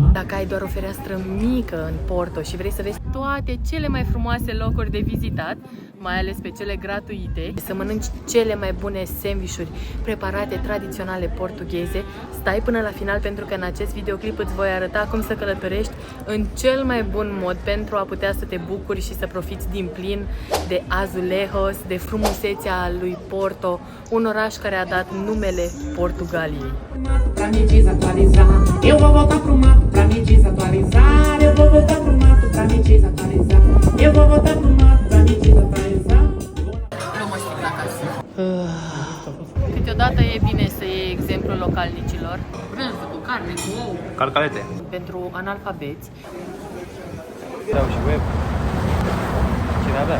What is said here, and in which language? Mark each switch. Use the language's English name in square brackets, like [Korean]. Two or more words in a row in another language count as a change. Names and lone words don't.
[Romanian] Dacă ai doar o fereastră mică în Porto și vrei să vezi toate cele mai frumoase locuri de vizitat, mai ales pe cele gratuite, să mănânci cele mai bune sandvișuri preparate tradiționale portugheze, stai până la final pentru că în acest videoclip îți voi arăta cum să călătorești în cel mai bun mod pentru a putea să te bucuri și să profiți din plin de Azulejos, de frumusețea lui Porto, un oraș care a dat numele Portugaliei. [Portuguese] Pra me desatualizar, eu vou voltar pro mato pra me desatualizar, eu vou voltar pro mato pra me desatualizar, eu vou voltar pro mato pra me desatualizar. [Romanian] Luăm o sticlă acasă. Câteodată e bine să iei exemplul localnicilor. Brânză cu carne, cu ou. Calcalete. Pentru analfabeți. Dau și web. Cine avea?